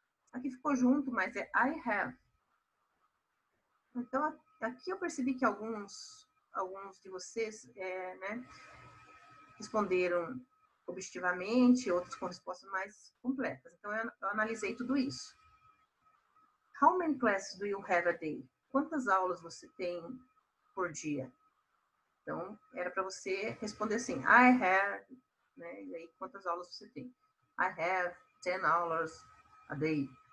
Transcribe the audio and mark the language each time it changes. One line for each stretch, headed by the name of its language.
Portuguese: Aqui ficou junto, mas é I have. Então, aqui eu percebi que alguns de vocês responderam objetivamente, outros com respostas mais completas. Então, eu analisei tudo isso.
English: How many classes do you have a day?
Portuguese: Quantas aulas você tem por dia? Então, era para você responder assim, I have, né? E aí, quantas aulas você tem?
English: I have 10 hours a day.